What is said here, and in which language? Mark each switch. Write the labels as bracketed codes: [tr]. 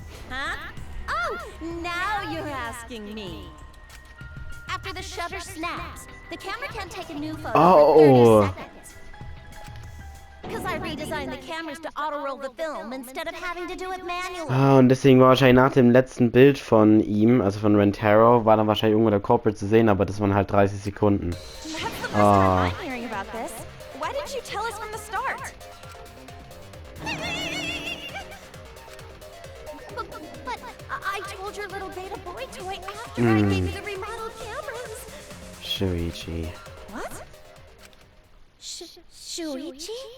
[en] Huh? Oh, now you're asking me. After the shutter snaps, the camera can't take a new photo for 30 seconds. Because I redesigned the cameras to auto-roll the film instead of having to do it manually. [de] Und deswegen war wahrscheinlich nach dem letzten Bild von ihm, also von Rentaro, war dann wahrscheinlich irgendwo der Corporate zu sehen, aber das waren halt 30 Sekunden. [en] I'm hearing about this. Why didn't you tell us from the start? I told your little beta boy toy after I gave you the remodeled cameras. Shuichi. What? Shuichi?